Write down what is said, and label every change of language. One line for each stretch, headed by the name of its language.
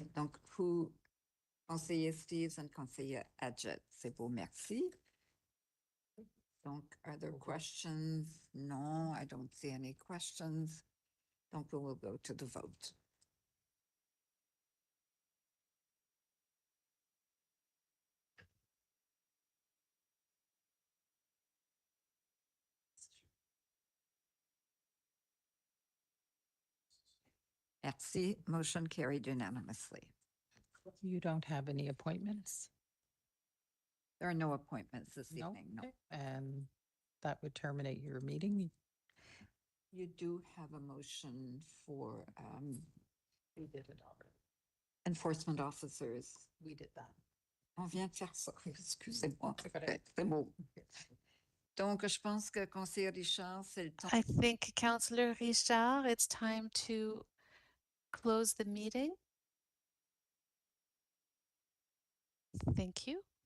French: Donc, vous, conseiller Steves and conseiller Adjet, c'est beau, merci.
English: Donc, are there questions? No, I don't see any questions. Donc, we will go to the vote. Merci. Motion carried unanimously. You don't have any appointments? There are no appointments this No? evening, no. Okay. And that would terminate your meeting. You do have a motion for We did it already. enforcement officers. We did that.
French: On vient de faire ça, excusez-moi. C'est correct. C'est beau. Donc, je pense que conseiller Richard, c'est le temps.
English: I think Councillor Richard, it's time to close the meeting. Thank you.